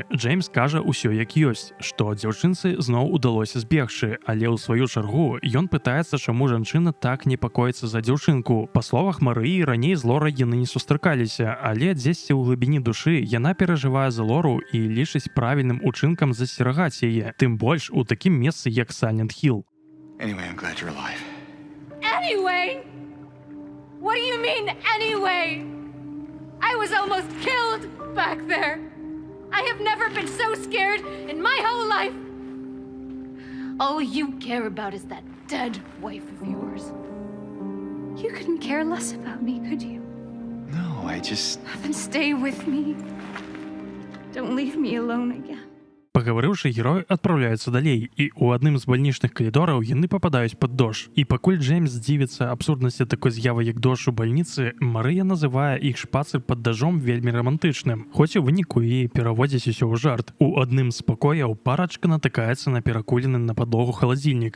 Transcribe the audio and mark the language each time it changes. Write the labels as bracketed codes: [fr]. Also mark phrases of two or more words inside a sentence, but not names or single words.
[be] Джеймс кажа ўсё як ёсць, што дзяўчынцы зноў удалося збегчы, але ў сваю чаргу ён пытаецца, чаму жанчына так непакоіцца за дзяўчынку. Па словах Марыі, раней з Лорай яны не сустракаліся, але дзесьці ў глыбіні душы яна перажывае за Лору і лічыць правільным учынкам засцерагаць яе, тым больш у такім месцы, як Silent Hill. [en] Anyway, I'm glad you're alive. Anyway? What do you mean, anyway? I was almost killed back there. I have never been so scared in my whole life. All you care about is that dead wife of yours. You couldn't care less about me, could you? No, I just... Then stay with me. Don't leave me alone again. [be] Пагаварыўшы, герой адпраўляецца далей, і ў адным з бальнічных калідораў яны пападаюць пад дождж. І пакуль Джеймс дзівіцца абсурднасці такой з'явы, як дождж у бальніцы, Марыя называе іх шпацыр пад дажджом вельмі рамантычным, хоць у выніку і пераводзіць усё ў жарт. У адным з пакояў парачка натыкаецца на перакулены на падлогу халадзільнік.